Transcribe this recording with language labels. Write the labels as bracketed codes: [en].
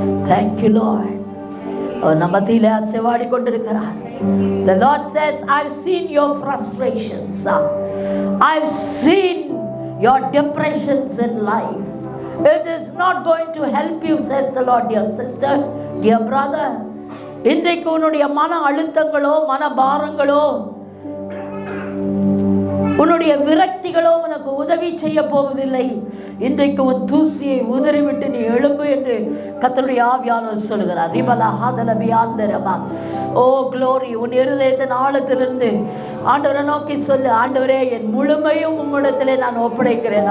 [en] Thank you, Lord. [ta] அவர் நம்ம மத்தியிலே அசைவாடி கொண்டிருக்கிறார். [en] The Lord says, I've seen your frustrations. I've seen your depressions in life. It is not going to help you, says the Lord, dear sister, dear brother. [ta] இன்றைக்கு உன்னுடைய மன அழுத்தங்களோ, மன பாரங்களோ, உன்னுடைய விரக்திகளோ உனக்கு உதவி செய்ய போவதில்லை. இன்றைக்கு உன் தூசியை உதறிவிட்டு நீ எழும்பு என்று கர்த்தருடைய ஆவியானவர் சொல்கிறார். ரிபலா ஹாதல பியாந்தரபா. ஓ க்ளோரி, உன் இருதயத்தின் ஆழத்திலிருந்து ஆண்டவரை நோக்கி சொல்லு, ஆண்டவரே என் முழுமையும் உம்மிடத்திலே நான் ஒப்படைக்கிறேன்.